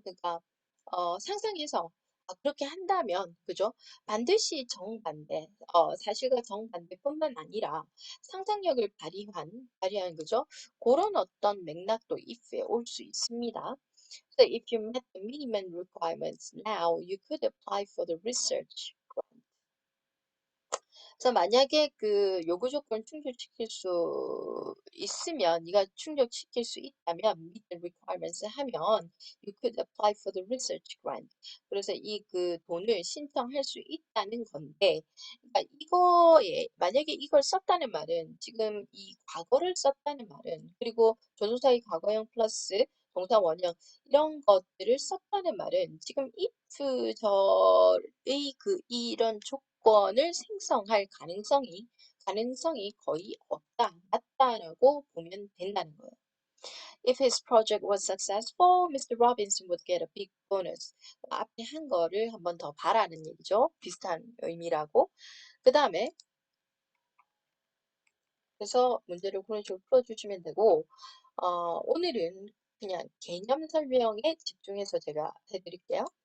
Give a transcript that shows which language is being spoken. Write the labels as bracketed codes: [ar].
[ko] 그러니까 상상해서 그렇게 한다면, 그죠? 반드시 정반대, 사실과 정반대뿐만 아니라 상상력을 발휘한, 그죠? 그런 어떤 맥락도 if에 올 수 있습니다. [en] So if you met the minimum requirements now, you could apply for the research. [ko] 그래서 만약에 그 요구 조건 충족시킬 수 있으면, 네가 충족시킬 수 있다면, [en] meet the requirements [ko] 하면, [en] you could apply for the research grant. [ko] 그래서 이 그 돈을 신청할 수 있다는 건데, 그러니까 만약에 이걸 썼다는 말은, 지금 이 과거를 썼다는 말은, 그리고 조동사의 과거형 플러스 동사 원형, 이런 것들을 썼다는 말은, 지금 if절의 이런 조건을 생성할 가능성이 거의 없다, 낮다라고 보면 된다는 거예요. [en] If his project was successful, Mr. Robinson would get a big bonus. [ko] 앞에 한 거를 한번 더 봐라는 얘기죠. 비슷한 의미라고. 그 다음에 그래서 문제를 그런 식으로 풀어주시면 되고 오늘은 그냥 개념 설명에 집중해서 제가 해드릴게요.